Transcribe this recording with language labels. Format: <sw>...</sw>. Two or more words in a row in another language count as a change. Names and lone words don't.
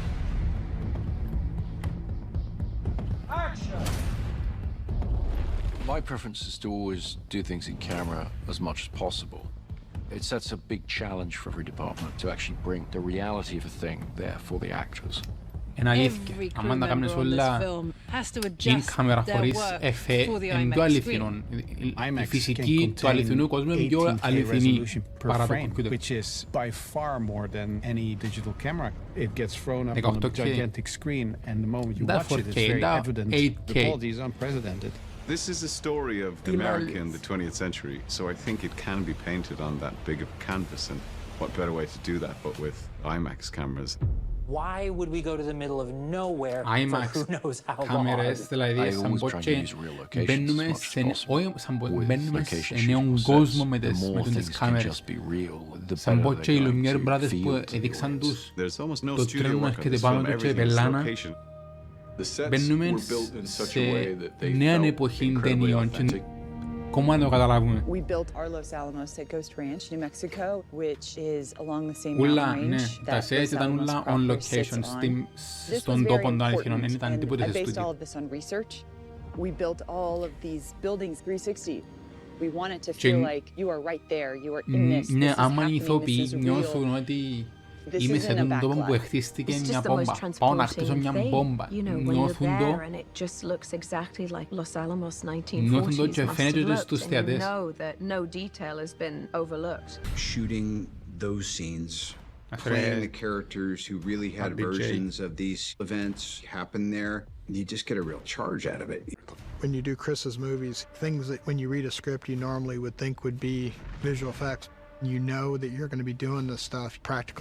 <en>Action! My preference is to always do things in camera as much as possible. It sets a big challenge for every department to actually bring the reality of a thing there for the actors.</en> <el>Είναι αλήθεια. Αν τα κάνεις όλα</el> <en>in camera</en> <el>χωρίς εφέ, είναι πιο αληθινό. Η φυσική του αληθινού κόσμου είναι πιο αληθινή παρά το computer.</el> <en>Which is by far more than any digital camera. It gets thrown up on a gigantic screen, and the moment you watch it, it's very evident. The quality is unprecedented. This is a story of America in the 20th century, so I think it can be painted on that big of canvas, and what better way to do that but with IMAX cameras. Why would we go to the middle of nowhere IMAX for who knows how long?</en> <el>Κάμερες, δηλαδή σαν πω και μπαίνουμε σε νέον κόσμο με τις κάμερες. Σαν πω και οι Lumière Brothers που έδειξαν τους το τρένο έρχεται πάνω του και πελάνα. Μπαίνουμε σε νέα εποχή ταινιών.</el> <es>¿Cómo no</es> <el>καταλάβουμε?</el> <en>We built our Los Alamos State Coast Ranch, New Mexico, which is along the same</en> <el>Ούλα,</el> <en>mountain</en> <el>ναι,</el> <en>range</en> <el>τα</el> <en>that</en> <el>σετ</el> <en>Los</en> <el>ήταν</el> <en>Alamos</en> <el>ούλα on</el> <en>proper location, sits on.</en> <el>στον τόπο των αληθινών, δεν ήταν τίποτε σε</el> <en>I based all</en> <el>στούντιο.</el> <en>of this on research. We built all of these buildings 360. We want it to feel like you are right there, you are in this,</en> <el>ναι,</el> <en>this is</en> <el>άμα οι</el> <en>happening,</en> <el>ηθοποιοί</el> <en>this is</en> <el>νιώθουν</el> <en>real.</en> <el>ότι είμαι σε τον τόπο που χτίστηκε μια μπόμπα. Πάω να χτίσω μια μπόμπα. Νιώθουν το και φαίνεται και στους θεατές.</el> <en>Shooting those scenes, playing the characters who really had versions of these events happen there, you just get a real charge out of it. When you do Chris's movies, things that when you read a script you normally would think would be visual effects, you know that you're going to be doing this stuff practically.</en>